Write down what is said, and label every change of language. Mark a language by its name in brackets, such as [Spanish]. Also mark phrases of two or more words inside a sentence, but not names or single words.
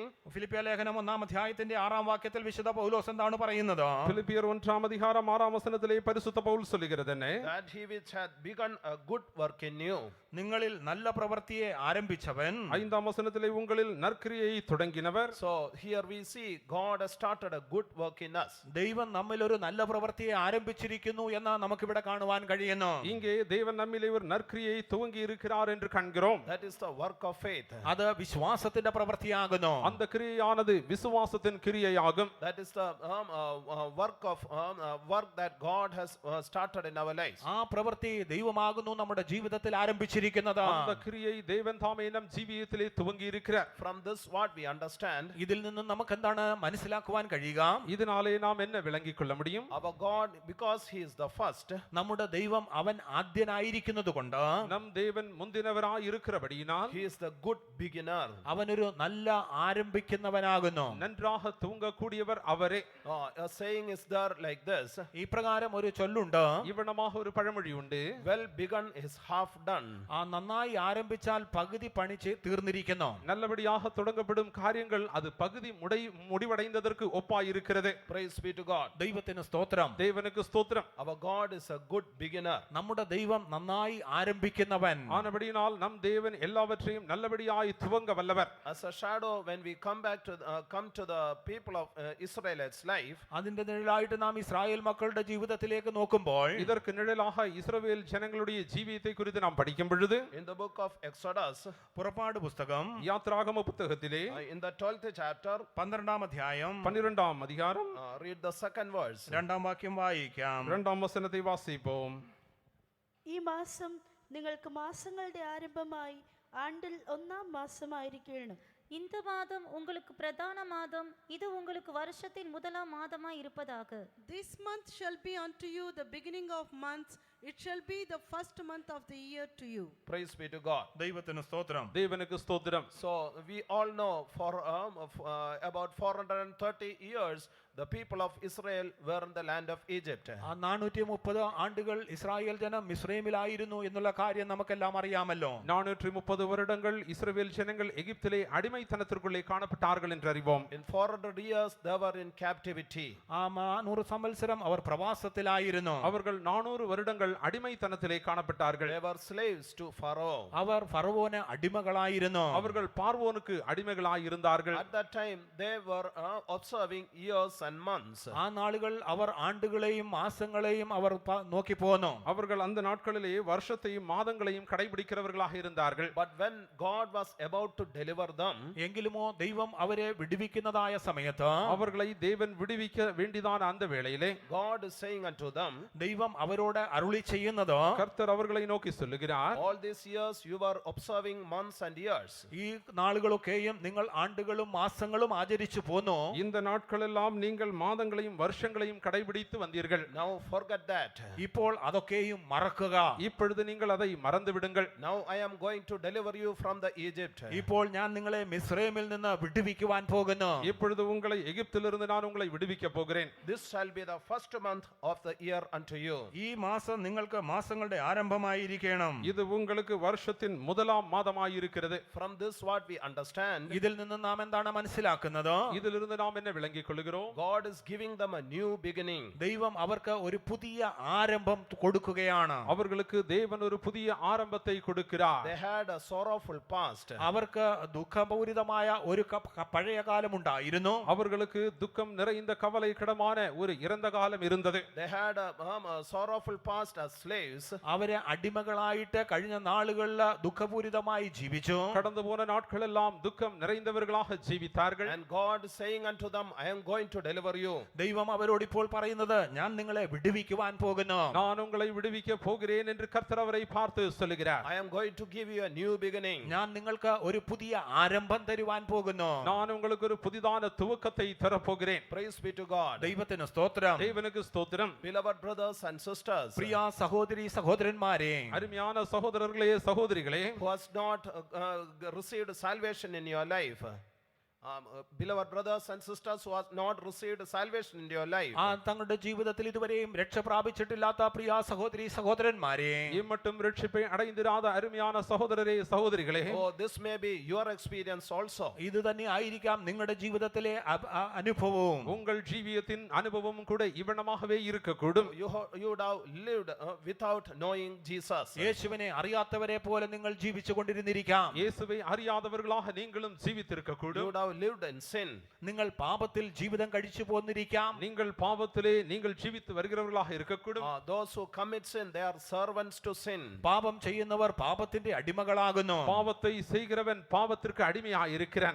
[Malayalam] ഫിലിപ്പിയ ലേഖനം 1-ാം അധ്യായത്തിന്റെ 6-ാം വാക്യത്തിൽ വിശുദ്ധ പൗലോസ് എന്താണ് പറയുന്നത്? [Tamil] பிலிப்பியர் 1-ஆம் அதிகாரம் 6-ஆம் வசனத்திலே பரிசுத்த பவுல் சொல்லுகிறது என்ன? [English] that he which hath begun a good work in you. [Malayalam] നിങ്ങളിൽ നല്ല പ്രവൃത്തിയെ ആരംഭിച്ചവൻ [Tamil] 5-ஆம் வசனத்திலே உங்களில் நற்கிரியை தொடங்கினவர். [English] So here we see God has started a good work in us. [Malayalam] ദൈവം നമ്മിൽ ഒരു നല്ല പ്രവൃത്തിയെ ആരംഭിച്ചിരിക്കുന്നു എന്ന് നമുക്കിവിടെ കാണുവാൻ കഴിയുന്നു. [Tamil] இங்கே தேவன் நம்மிலே ஒரு நற்கிரியை துவங்கி இருக்கிறார் என்று காண்கிறோம். [English] That is the work of faith. [Malayalam] അത് വിശ്വാസത്തിന്റെ പ്രവൃത്തിയാകുന്നു. [Tamil] அந்த கிரியையானது விசுவாசத்தின் கிரியையாகும். [English] That is the work that God has started in our lives. [Malayalam] ആ പ്രവൃത്തി ദൈവമാകുന്നു നമ്മുടെ ജീവിതത്തിൽ ആരംഭിച്ചിരിക്കുന്നത്. [Tamil] அந்த கிரியை தேவன் தாமே நம் ஜீவியத்திலே துவங்கி இருக்கிறார். [English] From this what we understand, [Malayalam] ഇതിൽ നിന്ന് നമുക്ക് എന്താണ് മനസ്സിലാക്കുവാൻ കഴിയുക? [Tamil] இதனாலே நாம் என்ன விளங்கிக் கொள்ள முடியும்? [English] our God, because he is the first, [Malayalam] നമ്മുടെ ദൈവം അവൻ ആദ്യനായിരിക്കുന്നത് കൊണ്ട് [Tamil] நம் தேவன் முந்தினவராய் இருக்கிறபடியினால் [English] he is the good beginner. [Malayalam] അവനൊരു നല്ല ആരംഭിക്കുന്നവനാകുന്നു. [Tamil] நன்றாக துவங்கக்கூடியவர் அவரே. [English] A saying is there like this, [Malayalam] ഈ പ്രകാരം ഒരു ചൊല്ലുണ്ട്, [Tamil] இவனமாக ஒரு பழமொழி உண்டு. [English] well begun is half done. [Malayalam] ആ നന്നായി ആരംഭിച്ചാൽ പകുതി പണിച്ച് തീർന്നിരിക്കുന്നു. [Tamil] நல்லபடியாக தொடங்கப்படும் காரியங்கள் அது பகுதி முடிவடைந்ததற்கு ஒப்பாய் இருக்கிறது. [English] Praise be to God. [Malayalam] ദൈവത്തിന് സ്തോത്രം. [Tamil] தேவனுக்கு ஸ்தோத்திரம். [English] Our God is a good beginner. [Malayalam] നമ്മുടെ ദൈവം നന്നായി ആരംഭിക്കുന്നവൻ. [Tamil] ஆனபடியினால் நம் தேவன் எல்லாவற்றையும் நல்லபடியாய் துவங்க வல்லவர். [English] As a shadow, when we come to the people of Israelites' life, [Malayalam] അതിന്റെ നിഴലായിട്ട് നാം ഇസ്രായേൽ മക്കളുടെ ജീവിതത്തിലേക്ക് നോക്കുമ്പോൾ [Tamil] இதற்கு நிழலாக இஸ்ரவேல் ஜனங்களுடைய ஜீவியத்தை குறித்து நாம் படிக்கும் பொழுது [English] in the book of Exodus, [Malayalam] പുറപ്പാട് പുസ്തകം [Tamil] யாத்ராகம புத்தகத்திலே [English] in the 12th chapter, [Malayalam] 12-ാം അധ്യായം [Tamil] 12ஆம் அதிகாரம் [English] read the second verse. [Malayalam] 2-ാം വാക്യം വായിക്കാം. [Tamil] 2ஆம் வசனத்தை வாசிப்போம். [Malayalam] ഈ മാസം നിങ്ങൾക്ക് മാസങ്ങളുടെ ആരംഭമായി ആണ്ടിൽ 1-ാം മാസമായിരിക്കണം. [Tamil] இந்த மாதம் உங்களுக்கு பிரதான மாதம், இது உங்களுக்கு வருஷத்தின் முதலாம் மாதமாய் இருப்பதாக. [English] This month shall be unto you the beginning of months. It shall be the first month of the year to you. Praise be to God. [Malayalam] ദൈവത്തിന് സ്തോത്രം. [Tamil] தேவனுக்கு ஸ்தோத்திரம். [English] So we all know for about 430 years the people of Israel were in the land of Egypt. [Malayalam] ആ 430 ആണ്ടുകൾ ഇസ്രായേൽ ജനം മിസ്രൈമിലായിരുന്നു എന്നുള്ള കാര്യം നമുക്കെല്ലാം അറിയാമല്ലോ. [Tamil] 430 வருடங்கள் இஸ்ரவேல் ஜனங்கள் எகிப்திலே அடிமைத்தனத்திற்குள்ளே காணப்பட்டார்கள் என்று அறிவோம். [English] In 400 years they were in captivity. [Malayalam] ആ 400 സംവത്സരം അവർ പ്രവാസത്തിലായിരുന്നു. [Tamil] அவர்கள் 400 வருடங்கள் அடிமைத்தனத்திலே காணப்பட்டார்கள். [English] They were slaves to Pharaoh. [Malayalam] അവർ ഫറവോന് അടിമകളായിരുന്നു. [Tamil] அவர்கள் பார்வோனுக்கு அடிமைகளாய் இருந்தார்கள். [English] At that time they were observing years and months. [Malayalam] ആ നാളുകൾ അവർ ആണ്ടുകളെയും മാസങ്ങളെയും അവർ നോക്കി പോന്നു. [Tamil] அவர்கள் அந்த நாட்களிலே வருஷத்தையும் மாதங்களையும் கடைபிடிக்கிறவர்களாக இருந்தார்கள். [English] But when God was about to deliver them, [Malayalam] എങ്കിലുമോ ദൈവം അവരെ വിടുവിക്കുന്നതായ സമയത്ത് [Tamil] அவர்களை தேவன் விடுவிக்க வேண்டியதான அந்த வேளையிலே [English] God is saying unto them, [Malayalam] ദൈവം അവരോട് അരുളി ചെയ്യുന്നത്, [Tamil] கர்த்தர் அவர்களை நோக்கி சொல்லுகிறார், [English] all these years you were observing months and years. [Malayalam] ഈ നാളുകളൊക്കെയും നിങ്ങൾ ആണ്ടുകളും മാസങ്ങളും ആചരിച്ചു പോന്നു. [Tamil] இந்த நாட்களெல்லாம் நீங்கள் மாதங்களையும் வருஷங்களையும் கடைபிடித்து வந்தீர்கள். [English] Now forget that. [Malayalam] ഇപ്പോൾ അതൊക്കെയും മറക്കുക. [Tamil] இப்பொழுது நீங்கள் அதை மறந்து விடுங்கள். [English] Now I am going to deliver you from the Egypt. [Malayalam] ഇപ്പോൾ ഞാൻ നിങ്ങളെ മിസ്രൈമിൽ നിന്ന് വിടുവിക്കുവാൻ പോകുന്നു. [Tamil] இப்பொழுது உங்களை எகிப்திலிருந்து நான் உங்களை விடுவிக்க போகிறேன். [English] This shall be the first month of the year unto you. [Malayalam] ഈ മാസം നിങ്ങൾക്ക് മാസങ്ങളുടെ ആരംഭമായിരിക്കണം. [Tamil] இது உங்களுக்கு வருஷத்தின் முதலாம் மாதமாய் இருக்கிறது. [English] From this what we understand, [Malayalam] ഇതിൽ നിന്ന് നാം എന്താണ് മനസ്സിലാക്കുന്നത്? [Tamil] இதிலிருந்து நாம் என்ன விளங்கிக் கொள்கிறோம்? [English] God is giving them a new beginning. [Malayalam] ദൈവം അവർക്ക് ഒരു പുതിയ ആരംഭം കൊടുക്കുകയാണ്. [Tamil] அவர்களுக்கு தேவன் ஒரு புதிய ஆரம்பத்தை கொடுக்கிறார். [English] They had a sorrowful past. [Malayalam] അവർക്ക് ദുഃഖപൂരിതമായ ഒരു പഴയ കാലം ഉണ്ടായിരുന്നു. [Tamil] அவர்களுக்கு துக்கம் நிறைந்த கவலைக்கிடமான ஒரு இறந்த காலம் இருந்தது. [English] They had a sorrowful past as slaves. [Malayalam] അവരെ അടിമകളായിട്ട് കഴിഞ്ഞ നാളുകളിൽ ദുഃഖപൂരിതമായി ജീവിച്ചു. [Tamil] கடந்து போன நாட்களெல்லாம் துக்கம் நிறைந்தவர்களாக ஜீவித்தார்கள். [English] And God is saying unto them, I am going to deliver you. [Malayalam] ദൈവം അവരോട് ഇപ്പോൾ പറയുന്നത്, ഞാൻ നിങ്ങളെ വിടുവിക്കുവാൻ പോകുന്നു. [Tamil] நான் உங்களை விடுவிக்க போகிறேன் என்று கர்த்தர் அவரை பார்த்து சொல்லுகிறார். [English] I am going to give you a new beginning. [Malayalam] ഞാൻ നിങ്ങൾക്ക് ഒരു പുതിയ ആരംഭം തരുവാൻ പോകുന്നു. [Tamil] நான் உங்களுக்கு ஒரு புதிதான துவக்கத்தை தரப்போகிறேன். [English] Praise be to God. [Malayalam] ദൈവത്തിന് സ്തോത്രം. [Tamil] தேவனுக்கு ஸ்தோத்திரம். [English] Beloved brothers and sisters, [Malayalam] പ്രിയ സഹോദരി സഹോദരന്മാരെ, [Tamil] அருமையான சகோதரர்களே சகோதரிகளே, [English] who has not received salvation in your life, beloved brothers and sisters who have not received salvation in your life, [Malayalam] ആ തങ്ങളുടെ ജീവിതത്തിൽ ഇതുവരെയും രക്ഷ പ്രാപിച്ചിട്ടില്ലാത്ത പ്രിയ സഹോദരി സഹോദരന്മാരെ, [Tamil] இம்மட்டும் ரட்சிப்பை அடைந்திராத அருமையான சகோதரரே சகோதரிகளே, [English] oh, this may be your experience also. [Malayalam] ഇത് തന്നെ ആയിരിക്കാം നിങ്ങളുടെ ജീവിതത്തിലെ അനുഭവവും. [Tamil] உங்கள் ஜீவியத்தின் அனுபவமும் கூட இவ்வளமாகவே இருக்கக்கூடும். [English] You would have lived without knowing Jesus. [Malayalam] യേശുവിനെ അറിയാത്തവരെ പോലെ നിങ്ങൾ ജീവിച്ചു കൊണ്ടിരുന്നിരിക്കാം. [Tamil] இயேசுவை அறியாதவர்களாக நீங்களும் ஜீவித்திருக்க [English] You [Tamil] கூடும். [English] would have lived in sin. [Malayalam] നിങ്ങൾ പാപത്തിൽ ജീവിതം കഴിച്ചു പോന്നിരിക്കാം. [Tamil] நீங்கள் பாவத்திலே நீங்கள் ஜீவித்து வருகிறவர்களாக இருக்கக்கூடும். [English] Those who commit sin, they are servants to sin. [Malayalam] പാപം ചെയ്യുന്നവർ പാപത്തിന്റെ അടിമകളാകുന്നു. [Tamil] பாவத்தை செய்கிறவன் பாவத்திற்கு அடிமையாக இருக்கிறான்.